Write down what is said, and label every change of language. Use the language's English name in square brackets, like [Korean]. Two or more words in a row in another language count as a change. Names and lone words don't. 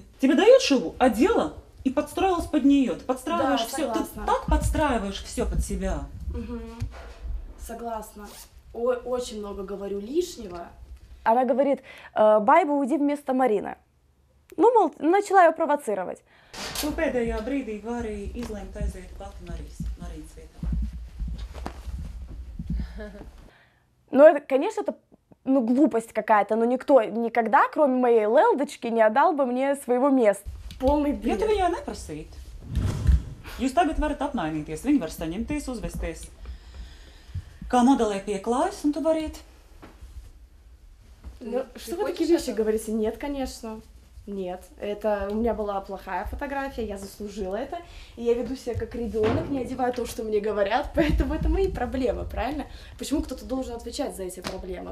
[Russian] Тебе дают шубу, одела и подстроилась под нее. Ты подстраиваешь все, ты так подстраиваешь все под себя. Угу. Согласна. Очень много говорю лишнего. Она говорит: Байба, уйди вместо Марины. Ну, мол, начала ее провоцировать. [Latvian] Tu pēdējā brīdī vari izlemt aiziet pati Marijas vietā. [Russian] Ну, это, конечно, это глупость какая-то, но никто никогда, кроме моей Лелдочки, не отдал бы мне своего места. Полный бред. [Latvian] Ja tu viņai neprasītu, jūs tagad varat apmainīties, viņi var saņemties, uzvesties kā modelē pieklājas, un tu variet. [Russian] Ну, что вы такие вещи говорите? Нет, конечно. Нет, это у меня была плохая фотография, я заслужила это, и я веду себя как ребенок, не одеваю то, что мне говорят, поэтому это мои проблемы, правильно? Почему кто-то должен отвечать за эти проблемы?